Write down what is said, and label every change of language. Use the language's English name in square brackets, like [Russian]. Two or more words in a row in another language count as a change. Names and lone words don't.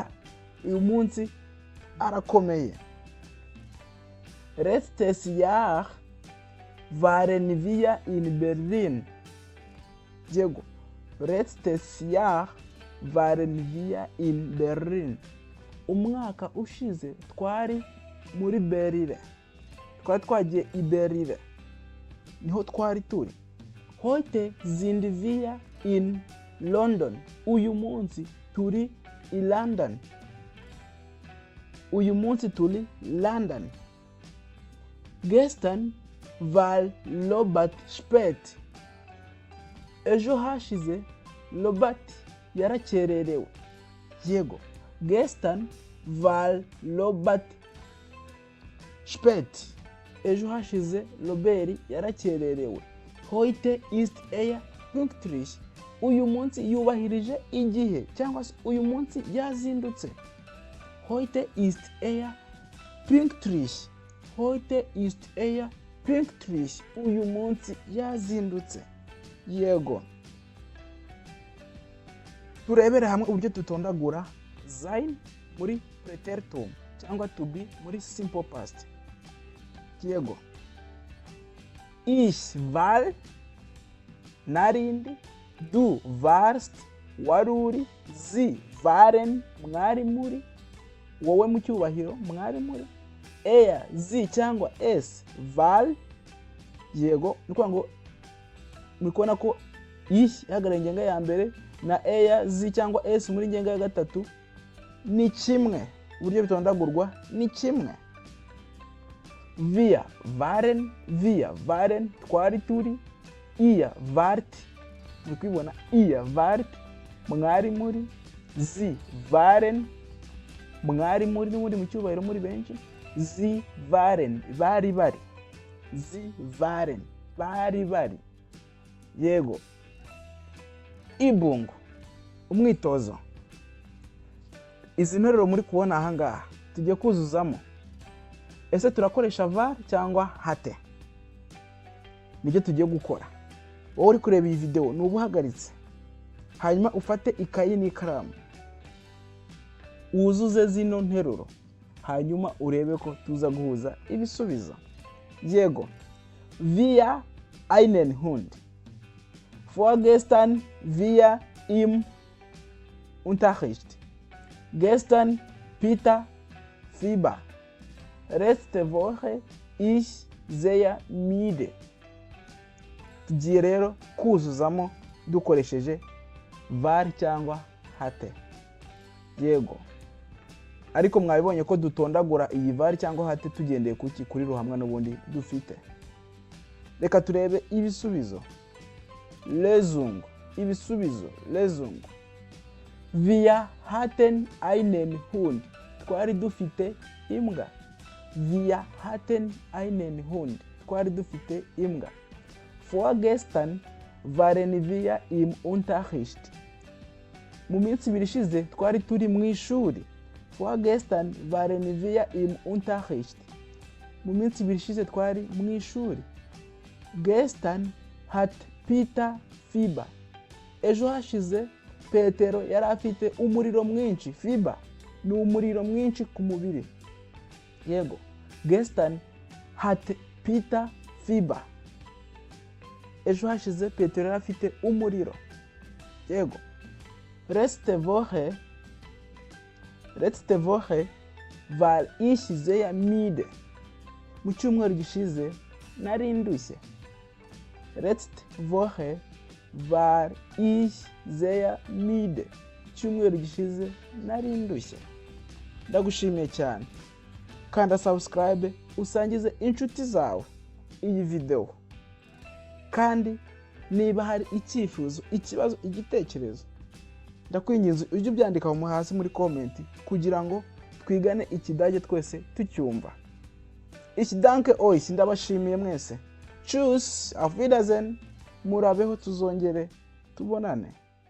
[Kinyarwanda] Uyu munsi arakomeye. [German] Letztes Jahr waren wir in Berlin. [Kinyarwanda] Yego. [German] Letztes Jahr waren wir in Berlin. [Kinyarwanda] Umwaka ushize twari muri Berlin. Twari twagiye i Berlin. Niho twari turi. [German] Heute sind wir in London. [Kinyarwanda] Uyu munsi turi i London. Uyu munsi turi London. [German] Gestern war Robert spät. [Kinyarwanda] Ejo hashize Robert yarakererewe. Yego. [German] Gestern war Robert spät. [Kinyarwanda] Ejo hashize Robert yarakererewe. [German] Heute ist er pünktlich. [Kinyarwanda] Uyu munsi yubahirije igihe cyangwa se uyu munsi yazindutse. [German] Heute ist er pünktlich. Heute ist er pünktlich. [Kinyarwanda] Uyu munsi yazindutse. Yego. Turebere hamwe uburyo tutondagura sein muri preteritum cyangwa [English] to be [Kinyarwanda] muri [English] simple past. [Kinyarwanda] Yego. [German] Ich war, narindi. Du warst, waruri. Sie waren, [Kinyarwanda] mwari muri. Wowe mu cyubahiro, mwari muri. [German] Er, sie cyangwa es war. [Kinyarwanda] Yego. Nukuvuga ngo mukubona ko ich ihagarariye ingenga ya mbere na [German] er, sie [Kinyarwanda] cyangwa es muri ingenga ya gatatu ni kimwe. Uburyo bitondagurwa ni kimwe. [German] Wir waren, [Kinyarwanda] twari turi. [German] Ihr wart, mukwibona, ihr wart, [Kinyarwanda] mwari muri. [German] Sie waren, [Kinyarwanda] mwari muri n'ubundi mu cyubahiro muri benshi. [German] Sie waren, [Kinyarwanda] bari bari. [German] Sie waren, [Kinyarwanda] bari bari. Yego. Ibungo, umwitozo. Izi nteruro muri kubona aha ngaha tugiye kuzuzamo. Ese turakoresha var cyangwa hatte? Nibyo tugiye gukora. Wowe uri kureba iyi video nubuhagaritse. Hanyuma ufate ikayi n'ikaramu. Uzuze zino nteruro. Hanyuma urebe ko tuza guhuza ibisubizo. Yego. [German] Wir einen Hund. Vorgestern wir im Unterricht. Gestern Peter Fieber. Letzte Woche ich sehr müde. [Kinyarwanda] Tugiye rero kuzuzamo dukoresheje var cyangwa hatte. Yego. Ariko mwabibonye ko dutondagura iyi var cyangwa hatte tugendeye kuki kuri ruhamwe n'ubundi dufite. Reka turebe ibisubizo. Lesung. Ibisubizo. [German] Lesung. Wir hatten einen Hund. [Kinyarwanda] Twari dufite imbwa. [German] Wir hatten einen Hund. [Kinyarwanda] Twari dufite imbwa. [German] Vorgestern waren wir im Unterricht. [Kinyarwanda] Mu minsi ibiri ishize twari turi mu ishuri. [German] Vorgestern waren wir im Unterricht. [Kinyarwanda] Mu minsi ibiri ishize twari mu ishuri. [German] Gestern hat Peter Fieber. [Kinyarwanda] Ejo hashize Petero yari afite umuriro mwinshi. Fieber ni umuriro mwinshi ku mubiri. Yego. [German] Gestern hat Peter Fieber. [Kinyarwanda] Ejo hashize Petero yari afite umuriro. Yego. [German] Letzte Woche war ich sehr müde. [Kinyarwanda] Mu cyumweru gishize nari ndushye. [German] Letzte Woche war ich sehr müde. [Kinyarwanda] Cyumweru gishize nari ndushye. Ndagushimiye cyane. Kanda subscribe usangize inshuti zawe iyi video. Kandi niba hari icyifuzo, ikibazo, igitekerezo, ndakwinginze ujye ubyandika mu hasi muri comment kugira ngo twigane ikidage twese tucyumva. [German] Ich danke euch, [Kinyarwanda] ndabashimiye mwese. [German] Tschüss, auf Wiedersehen. [Kinyarwanda] Murabeho tuzongere tubonane.